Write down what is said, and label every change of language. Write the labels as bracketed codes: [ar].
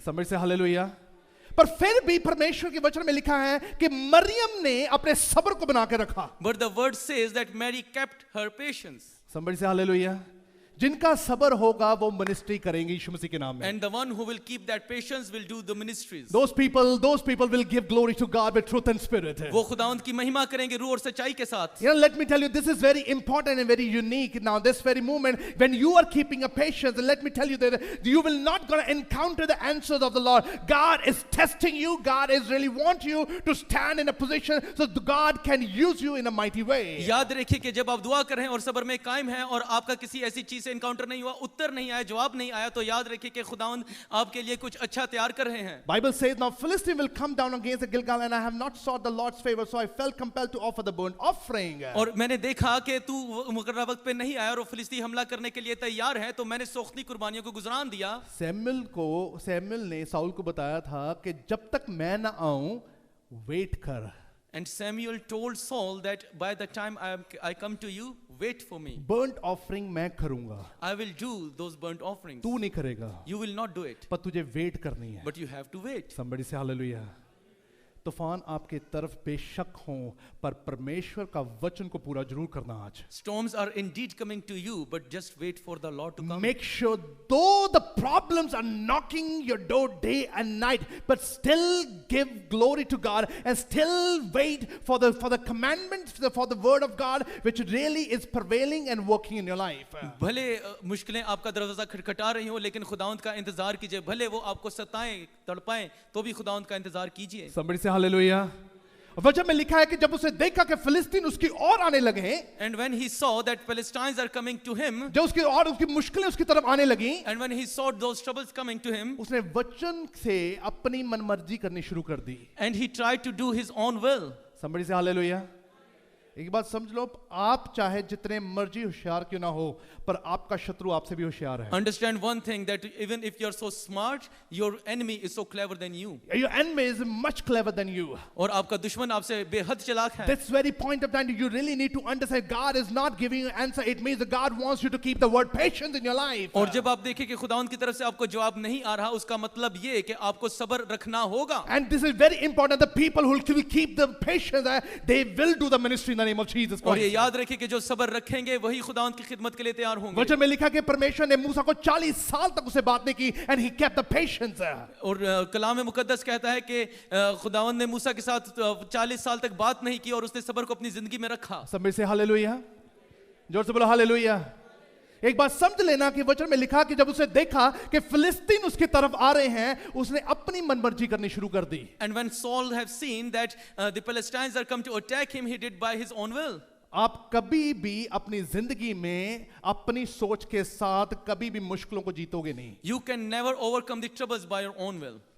[en] Somebody say hallelujah. [hi] पर फिर भी परमेश्वर के वचन में लिखा है कि मरियम ने अपने सब्र को बना के रखा। [en] But the word says that Mary kept her patience. Somebody say hallelujah. [hi] जिनका सब्र होगा वो मिनिस्ट्री करेंगे यीशु मसीह के नाम में। [en] And the one who will keep that patience will do the ministries. Those people will give glory to God with truth and spirit. [hi] वो खुदावंद की महिमा करेंगे रूह और सच्चाई के साथ। [en] You know, let me tell you, this is very important and very unique. Now, this very moment, when you are keeping a patience, let me tell you that you will not gonna encounter the answers of the Lord. God is testing you. God is really want you to stand in a position so God can use you in a mighty way. [hi] याद रखिए कि जब आप दुआ कर रहे हैं और सब्र में कायम हैं और आपका किसी ऐसी चीज से इनकाउंटर नहीं हुआ, उत्तर नहीं आया, जवाब नहीं आया, तो याद रखिए कि खुदावंद आपके लिए कुछ अच्छा तैयार कर रहे हैं। [en] Bible says, now Philistine will come down against the Gilgal, and I have not sought the Lord's favor, so I felt compelled to offer the burnt offering. [hi] और मैंने देखा कि तू मुकर्रर वक्त पे नहीं आया और फिलिस्ती हमला करने के लिए तैयार है, तो मैंने सोख्ती कुर्बानियों को गुजरान दिया। सैमुएल ने साउल को बताया था कि जब तक मैं ना आऊं वेट कर। [en] And Samuel told Saul that by the time I come to you, wait for me. [hi] burnt offering मैं करूंगा, [en] I will do those burnt offerings. [hi] तू नहीं करेगा, [en] You will not do it, [hi] पर तुझे वेट करनी है। [en] but you have to wait. Somebody say hallelujah. [hi] तूफान आपके तरफ बेशक हों, पर परमेश्वर का वचन को पूरा जरूर करना आज। [en] Storms are indeed coming to you, but just wait for the Lord to come. Make sure though the problems are knocking your door day and night, but still give glory to God and still wait for the commandments, for the word of God, which really is prevailing and working in your life. [hi] भले मुश्किलें आपका दरवाजा खटखटा रही हो, लेकिन खुदावंद का इंतजार कीजिए। भले वो आपको सताएं, तड़पाएं, तो भी खुदावंद का इंतजार कीजिए। [en] Somebody say hallelujah. [hi] वचन में लिखा है कि जब उसे देखा कि फिलिस्तीन उसकी ओर आने लगे, [en] And when he saw that Philistines are coming to him, [hi] जब उसकी मुश्किलें उसकी तरफ आने लगी, [en] and when he saw those troubles coming to him, [hi] उसने वचन से अपनी मनमर्जी करनी शुरू कर दी। [en] and he tried to do his own will. Somebody say hallelujah. [hi] एक बात समझ लो, आप चाहे जितने मर्जी होशियार क्यों ना हो, पर आपका शत्रु आपसे भी होशियार है. [en] Understand one thing, that even if you're so smart, your enemy is so clever than you. Your enemy is much clever than you. [hi] और आपका दुश्मन आपसे बेहद चालाक है. [en] This very point of time, you really need to understand God is not giving you an answer. It means that God wants you to keep the word patience in your life. [hi] और जब आप देखें कि खुदावंद की तरफ से आपको जवाब नहीं आ रहा, उसका मतलब ये है कि आपको सब्र रखना होगा. [en] And this is very important. The people who will keep the patience, they will do the ministry in the name of Jesus [hi] और ये [en] Christ. [hi] याद रखें कि जो सब्र रखेंगे वही खुदावंद की खिदमत के लिए तैयार होंगे. वचन में लिखा कि परमेश्वर ने मूसा को 40 साल तक उसे बात नहीं की, [en] and he kept the patience. [hi] और कलाम में मुकद्दस कहता है कि खुदावंद ने मूसा के साथ 40 साल तक बात नहीं की और उसने सब्र को अपनी जिंदगी में रखा. सब में से हालेलुया, जोर से बोलो हालेलुया. एक बात समझ लेना कि वचन में लिखा कि जब उसे देखा कि फिलिस्तीन उसकी तरफ आ रहे हैं, उसने अपनी मनमर्जी करनी शुरू कर दी. [en] And when Saul have seen that the Philistines are come to attack him, he did by his own will. [hi] आप कभी भी अपनी जिंदगी में अपनी सोच के साथ कभी भी मुश्किलों को जीतोगे नहीं. [en] You can never overcome the troubles by your own will.